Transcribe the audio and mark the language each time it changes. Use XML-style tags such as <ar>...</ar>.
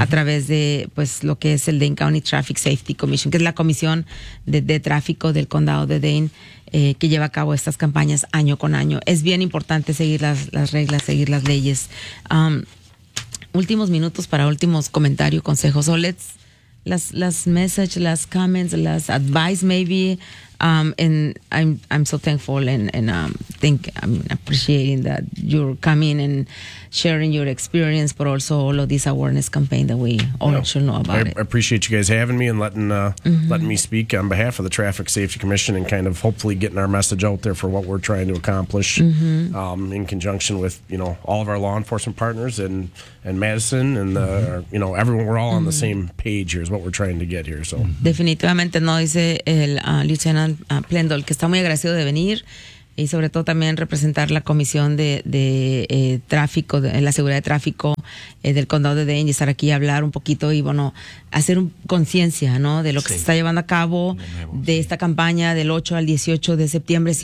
<es>a través de pues lo que es el Dane County Traffic Safety Commission, que es la comisión de tráfico del condado de Dane que lleva a cabo estas campañas año con año. Es bien importante seguir las reglas, seguir las leyes. Últimos minutos para últimos comentarios, consejos.</es> <en>So let's,</en> <es>las messages, las comments, las advice maybe,</es> <en>And I'm so thankful appreciating that you're coming and sharing your experience, but also all of this awareness campaign that we all should know about. I appreciate you guys having me and letting me speak on behalf of the Traffic Safety Commission and kind of hopefully getting our message out there for what we're trying to accomplish in conjunction with, you know, all of our law enforcement partners and Madison and everyone. We're all on the same page here is what we're trying to get here. So</en> <es>definitivamente no dice el Lieutenant Plendol, que está muy agradecido de venir. Y sobre todo también representar la comisión de tráfico, de la seguridad de tráfico del condado de Dane, y estar aquí a hablar un poquito y, bueno, hacer conciencia, ¿no?, de lo que se está llevando a cabo de esta campaña del 8 al 18 de septiembre.</es>